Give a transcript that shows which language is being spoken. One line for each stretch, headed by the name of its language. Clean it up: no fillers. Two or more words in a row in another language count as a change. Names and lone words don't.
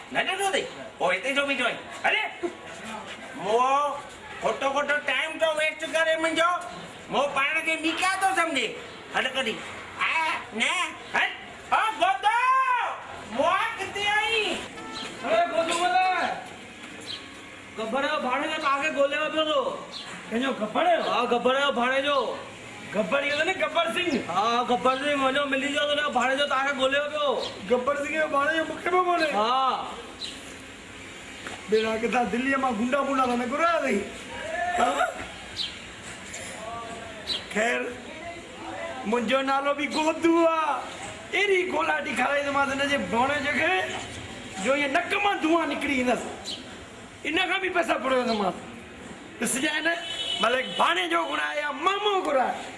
Sindhi: न ॾिठो अथई पोइ हिते छो बीठो आहीं अरे मो खोटो टाइम तो वेस्ट करे मुंहिंजो मो पाण खे ॿीका थो सम्झे हल कॾहिं न हल ओ गोदो मो किथे आई अरे गोदूमल गब्बर जो भाणे जो तव्हांखे ॻोल्हियो पियो थो कंहिंजो गब्बर जो हा गब्बर जो भाणे जो गब्बर इहो न गब्बर सिंह हा गब्बर सिंह वञो मिली वियो तुंहिंजो भाणे जो तव्हांखे ॻोल्हियो पियो गब्बर सिंह जो भाणे जो मूंखे पियो ॻोल्हे हा बेड़ा किथां दिल्लीअ मां गुंडा त न घुराया अथई ख़ैर मुंहिंजो नालो बि गोदू आहे अहिड़ी गोलाटी खाराईंदोमांसि हिनजे भोणे जॻह जो इहे नक मां धुआं निकिरी ईंदसि इन खां बि पैसा पुराईंदोमांसि ॾिसजांइ न भले भाणे जो घुराए या मामो घुराए